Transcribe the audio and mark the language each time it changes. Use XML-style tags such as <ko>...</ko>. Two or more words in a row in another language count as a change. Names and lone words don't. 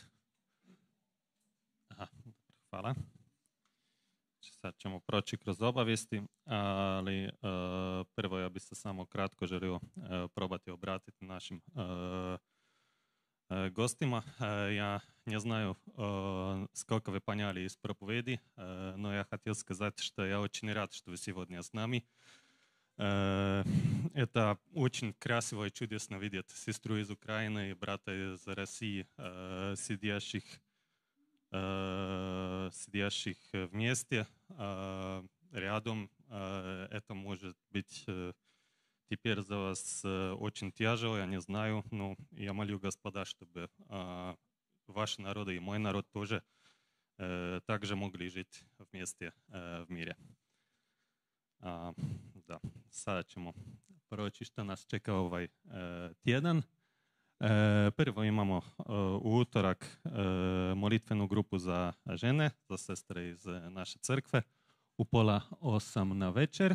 <hr>Aha, hvala. Sad ćemo proći kroz obavijesti, ali prvo ja bih se samo kratko želio probati obratiti našim gostima.</hr> <ru>Ja не знаю, сколько вы поняли из проповеди, но я хотел сказать, что я очень рад, что вы сегодня с нами. Это очень красиво и чудесно видеть сестру из Украины и брата из России, сидящих вместе, рядом. Это может быть теперь за вас очень тяжело, я не знаю, но я молю Господа, чтобы ваши народы и мой народ тоже также могли жить вместе в мире.</ru> <hr>Da, sada ćemo proći što nas čeka ovaj tjedan. Prvo imamo u utorak molitvenu grupu za žene, za sestre iz naše crkve u 7:30 na večer.</hr>